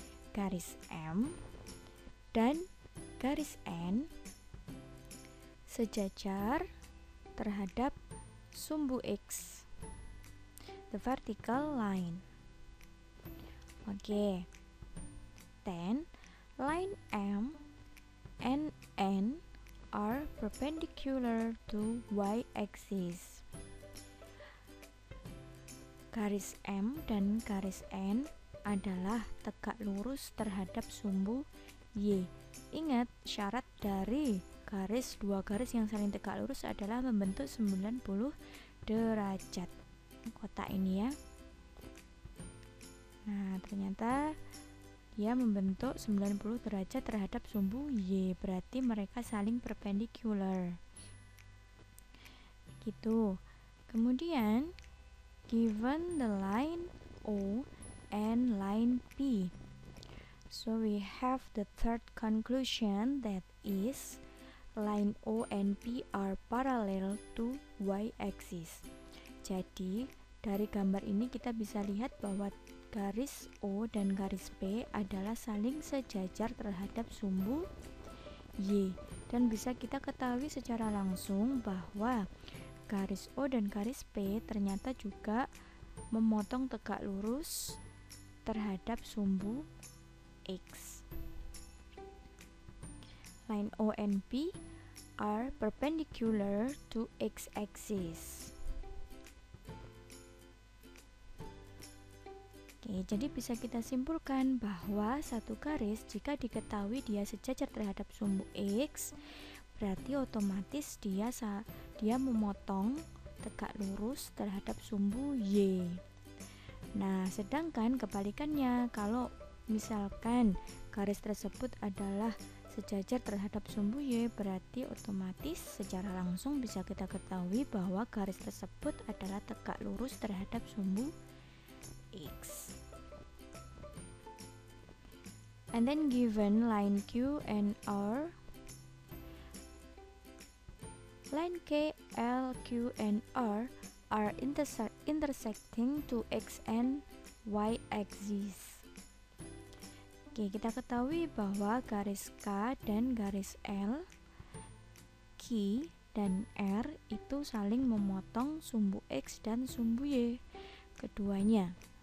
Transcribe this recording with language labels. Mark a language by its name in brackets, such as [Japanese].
[Indonesian] Garis M dan garis N sejajar terhadap sumbu X, [English] the vertical line. Then line M and N are perpendicular to y-axis. [Indonesian] Garis M dan garis N adalah tegak lurus terhadap sumbu Y. Ingat, syarat dari dua garis yang saling tegak lurus adalah membentuk 90 derajat. Kotak ini ya. Nah, ternyata dia membentuk 90 derajat terhadap sumbu Y, berarti mereka saling perpendicular. Gitu. [English] Kemudian, given the line O and line P, so we have the third conclusion, that is line O and P are parallel to y-axis. [Indonesian] Jadi dari gambar ini kita bisa lihat bahwa garis O dan garis P adalah saling sejajar terhadap sumbu Y, dan bisa kita ketahui secara langsung bahwa garis O dan garis P ternyata juga memotong tegak lurus terhadap sumbu X. [English] Line O and P are perpendicular to x-axis. [Indonesian] Jadi bisa kita simpulkan bahwa satu garis jika diketahui dia sejajar terhadap sumbu X, berarti otomatis dia memotong tegak lurus terhadap sumbu Y. Nah, sedangkan kebalikannya, kalau misalkan garis tersebut adalah sejajar terhadap sumbu Y, berarti otomatis secara langsung bisa kita ketahui bahwa garis tersebut adalah tegak lurus terhadap sumbu X. [English] And then given line Q and R, line K, L, Q, and R are intersecting to X and Y axis. [Indonesian] Kita ketahui bahwa garis K dan garis L, Q dan R itu saling memotong sumbu X dan sumbu Y keduanya.